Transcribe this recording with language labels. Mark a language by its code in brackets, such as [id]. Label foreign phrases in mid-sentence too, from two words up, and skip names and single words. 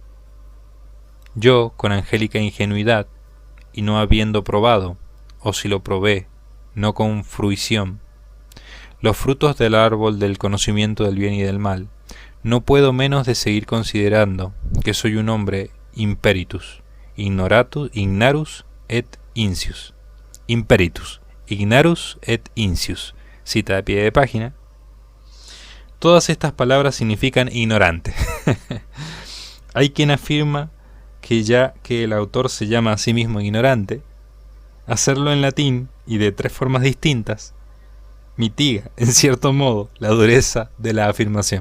[es] Yo, con angélica ingenuidad, y no habiendo probado, o si lo probé, no con fruición, los frutos del árbol del conocimiento del bien y del mal, no puedo menos de seguir considerando que soy un hombre [la] imperitus, ignarus et incius. Imperitus, ignarus et incius. [es] Cita de pie de página. Todas estas palabras significan ignorante. Hay quien afirma que ya que el autor se llama a sí mismo ignorante, hacerlo en latín y de 3 formas distintas mitiga, en cierto modo, la dureza de la afirmación.